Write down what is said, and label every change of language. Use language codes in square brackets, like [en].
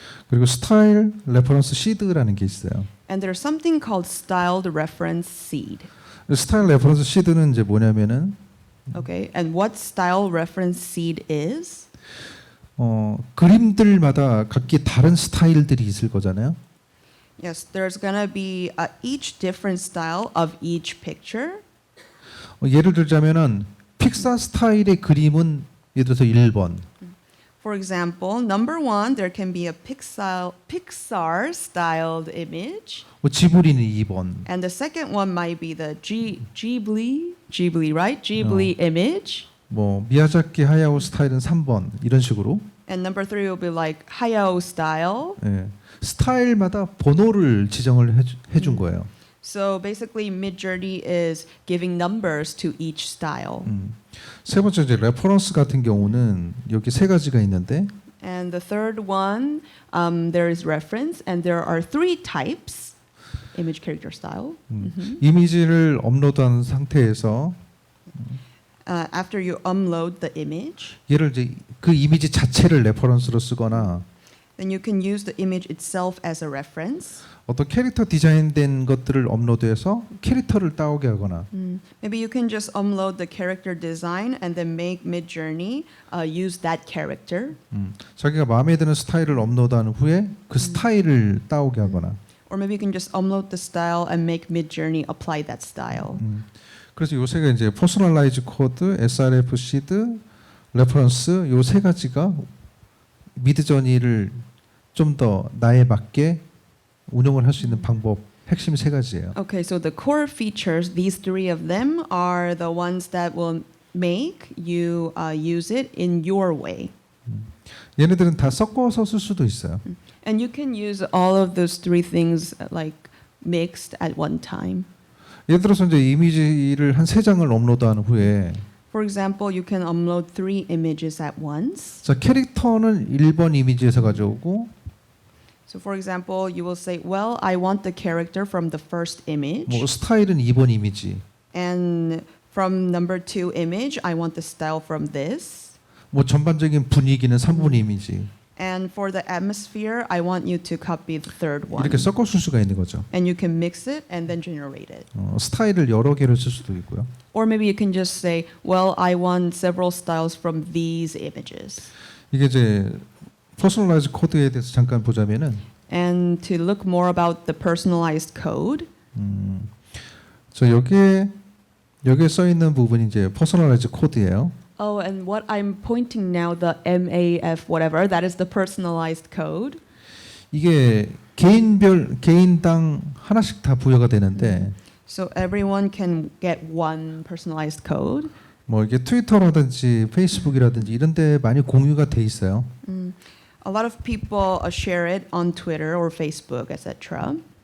[ko] 그리고 스타일 레퍼런스 시드라는 게 있어요. [en] And there's something called styled reference seed. [ko] 스타일 레퍼런스 시드는 이제 뭐냐면은 [en] Okay, and what style reference seed is? [ko] 그림들마다 각기 다른 스타일들이 있을 거잖아요. [en] Yes, there's gonna be each different style of each picture. [ko] 예를 들자면은 픽사 스타일의 그림은 예를 들어서 1번. [en] For example, number one, there can be a Pixar styled image. [ko] 지브리는 2번. [en] And the second one might be the Ghibli, right? Ghibli image. [ko] 뭐 미야자키 하야오 스타일은 3번 이런 식으로. [en] And number three will be like Hayao style. [ko] 예, 스타일마다 번호를 지정을 해준 거예요. [en] So basically, Midjourney is giving numbers to each style. [ko] 세 번째 이제 레퍼런스 같은 경우는 여기 세 가지가 있는데. [en] And the third one, there is reference, and there are three types. Image, character, style. [ko] 이미지를 업로드한 상태에서 [en] After you upload the image, [ko] 얘를 이제 그 이미지 자체를 레퍼런스로 쓰거나 [en] then you can use the image itself as a reference. [ko] 어떤 캐릭터 디자인된 것들을 업로드해서 캐릭터를 따오게 하거나 [en] Maybe you can just upload the character design and then make Midjourney use that character. [ko] 자기가 마음에 드는 스타일을 업로드한 후에 그 스타일을 따오게 하거나 [en] Or maybe you can just upload the style and make Midjourney apply that style. [ko] 그래서 요새가 이제 퍼스널라이즈 코드, SRF 시드, 레퍼런스 요 세 가지가 미드저니를 좀 더 나에 맞게 운영을 할 수 있는 방법 핵심 세 가지예요. [en] Okay, so the core features, these three of them are the ones that will make you use it in your way. [ko] 얘네들은 다 섞어서 쓸 수도 있어요. [en] And you can use all of those three things like mixed at one time. [ko] 예를 들어서 이제 이미지를 한 세 장을 업로드한 후에 [en] For example, you can upload 3 images at once. [ko] 자 캐릭터는 1번 이미지에서 가져오고 [en] So for example, you will say, well, I want the character from the first image. [ko] 뭐 스타일은 2번 이미지 [en] And from number 2 image, I want the style from this. [ko] 뭐 전반적인 분위기는 3번 이미지 [en] And for the atmosphere, I want you to copy the third one. [ko] 이렇게 섞어 쓸 수가 있는 거죠. [en] And you can mix it and then generate it. [ko] 스타일을 여러 개를 쓸 수도 있고요. [en] Or maybe you can just say, well, I want several styles from these images. [ko] 이게 이제 퍼스널라이즈 코드에 대해서 잠깐 보자면은 [en] And to look more about the personalized code, [ko] 저 여기에 써 있는 부분이 이제 퍼스널라이즈 코드예요. [en] oh, and what I'm pointing now, the MAF whatever, that is the personalized code. [ko] 이게 개인당 하나씩 다 부여가 되는데 [en] So everyone can get one personalized code. [ko] 뭐 이게 트위터라든지 페이스북이라든지 이런 데 많이 공유가 돼 있어요. [en] A lot of people share it on Twitter or Facebook, etc.